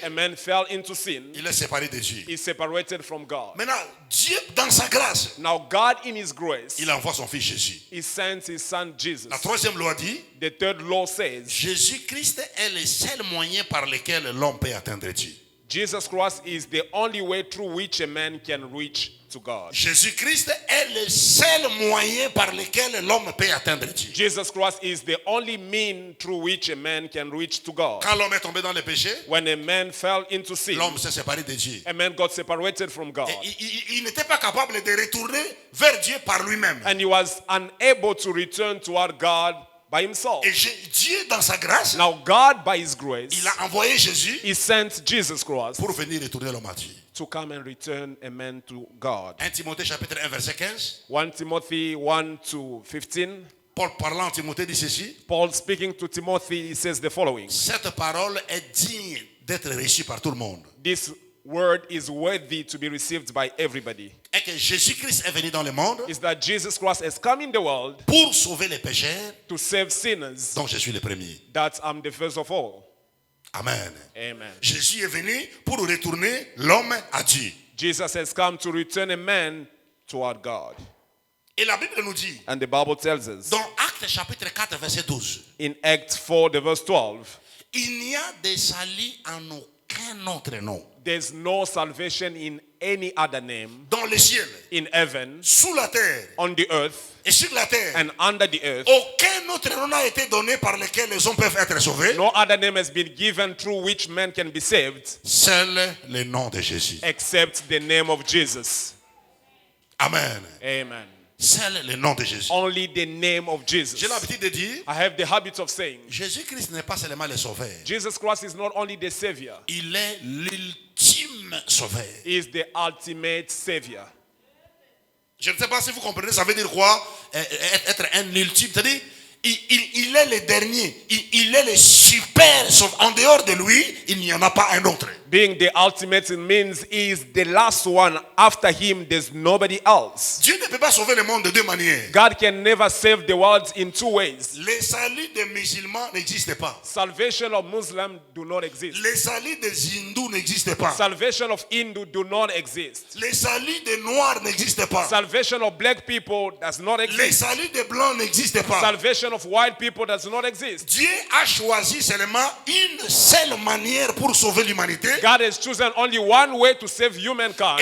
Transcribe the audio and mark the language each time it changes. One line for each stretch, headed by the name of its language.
English: A man fell into sin.
French: Il est séparé de Dieu.
English: He's separated from God.
French: Maintenant, Dieu, dans sa grâce,
English: Now God in his grace,
French: il envoie son fils Jésus.
English: he sent his son Jesus.
French: La troisième loi dit,
English: The third law says,
French: Jésus-Christ est le seul moyen par lequel l'homme peut atteindre Dieu.
English: Jesus Christ is the only way through which a man can reach to God.
French: Jésus-Christ est le seul moyen par lequel l'homme peut atteindre Dieu.
English: Jesus Christ is the only mean through which a man can reach to God.
French: Quand l'homme est tombé dans le péché,
English: When a man fell into sin,
French: l'homme s'est séparé de Dieu.
English: a man got separated from God.
French: Et il n'était pas capable de retourner vers Dieu par lui-même.
English: And he was unable to return toward God by himself.
French: Et Dieu, dans sa grâce,
English: Now God, by his grace,
French: il a envoyé Jésus
English: he sent Jesus Christ
French: pour venir retourner l'homme à Dieu.
English: to come and return a man to God.
French: 1 Timothée chapitre 1 verset 15.
English: 1 Timothy 1 to 15.
French: Paul parlant à Timothée dit ceci.
English: Paul speaking to Timothy, he says the following.
French: Cette parole est digne d'être reçue par tout le monde.
English: This word is worthy to be received by everybody.
French: Et que Jésus-Christ est venu dans le monde
English: Is that Jesus Christ has come in the world
French: pour sauver les pécheurs,
English: to save sinners,
French: dont je suis le premier.
English: that I'm the first of all.
French: Amen.
English: Amen.
French: Jésus est venu pour retourner l'homme à Dieu.
English: Jesus has come to return a man toward God.
French: Et la Bible nous dit,
English: And the Bible tells us
French: dans Actes chapitre 4 verset 12,
English: in Acts 4, the verse 12,
French: il n'y a de salut en aucun autre nom.
English: there's no salvation in any other name
French: Dans le ciel,
English: in heaven,
French: sous la terre
English: on the earth,
French: et sur la terre,
English: and under the earth.
French: aucun autre nom n'a été donné par lequel les hommes peuvent être sauvés.
English: No other name has been given through which man can be saved
French: Seul le nom de Jésus.
English: except the name of Jesus.
French: Amen.
English: Amen.
French: Seul le nom de Jésus.
English: Only the name of Jesus.
French: J'ai l'habitude de dire,
English: I have the habit of saying,
French: Jésus-Christ n'est pas seulement le sauveur.
English: Jesus Christ is not only the Savior,
French: Il est l'ultime sauveur.
English: He is the ultimate Savior.
French: Je ne sais pas si vous comprenez, ça veut dire quoi? Être un ultime. C'est-à-dire, il est le dernier. Il est le super sauveur. En dehors de lui, il n'y en a pas un autre.
English: Being the ultimate means He is the last one. After Him, there's nobody else.
French: Dieu ne peut pas sauver le monde de deux manières.
English: God can never save the world in two ways.
French: Le salut des musulmans n'existe pas.
English: Salvation of Muslims do not exist.
French: Le salut des hindous n'existe pas.
English: Salvation of Hindu do not exist.
French: Le salut des noirs n'existe pas.
English: Salvation of black people does not
French: Le
English: exist.
French: salut des blancs n'existe pas.
English: Salvation of white people does not exist.
French: Dieu a choisi seulement une seule manière pour sauver l'humanité.
English: God has chosen only one way to save humankind.